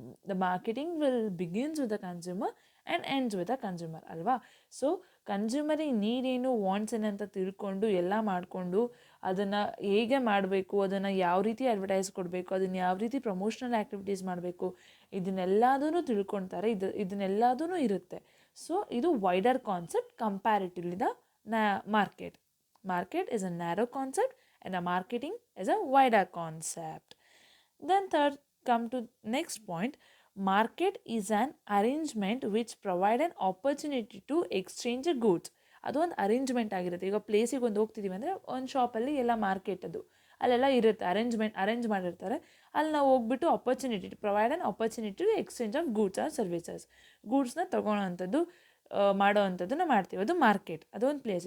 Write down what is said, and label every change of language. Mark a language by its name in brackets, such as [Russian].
[English] The marketing will begins with the consumer and ends with the consumer ಅಲ್ವಾ. [Kannada] So ಕನ್ಸ್ಯೂಮರಿಗೆ ನೀಡೇನು, wants ಏನಂತ ತಿಳ್ಕೊಂಡು ಎಲ್ಲ ಮಾಡಿಕೊಂಡು ಅದನ್ನು ಹೇಗೆ ಮಾಡಬೇಕು, ಅದನ್ನು ಯಾವ ರೀತಿ ಅಡ್ವರ್ಟೈಸ್ ಕೊಡಬೇಕು, ಅದನ್ನು ಯಾವ ರೀತಿ ಪ್ರಮೋಷನಲ್ ಆ್ಯಕ್ಟಿವಿಟೀಸ್ ಮಾಡಬೇಕು, ಇದನ್ನೆಲ್ಲದೂ ತಿಳ್ಕೊತಾರೆ. ಇದನ್ನೆಲ್ಲದೂ ಇರುತ್ತೆ. [English] So ಇದು wider concept comparatively the market is a narrow concept and a marketing is a wider concept. Then third, come to next point. Market is an arrangement which provide an opportunity to exchange goods. [Kannada] ಅದು ಒಂದು arrangement ಆಗಿರುತ್ತೆ. ಈಗ ಪ್ಲೇಸಿಗೆ ಒಂದು ಹೋಗ್ತಿದ್ದೀವಿ ಅಂದರೆ ಒಂದು ಶಾಪಲ್ಲಿ ಎಲ್ಲ ಮಾರ್ಕೆಟ್ ಅದು ಅಲ್ಲೆಲ್ಲ ಇರುತ್ತೆ, ಅರೇಂಜ್ ಮಾಡಿರ್ತಾರೆ. ಅಲ್ಲಿ ನಾವು ಹೋಗ್ಬಿಟ್ಟು [English] Provide an opportunity to exchange of goods or services. [Kannada] ಗೂಡ್ಸ್ನ ತೊಗೊಳೋವಂಥದ್ದು ಮಾಡೋವಂಥದ್ದನ್ನು ಮಾಡ್ತೀವಿ, ಅದು ಮಾರ್ಕೆಟ್. ಅದೊಂದು ಪ್ಲೇಸ್.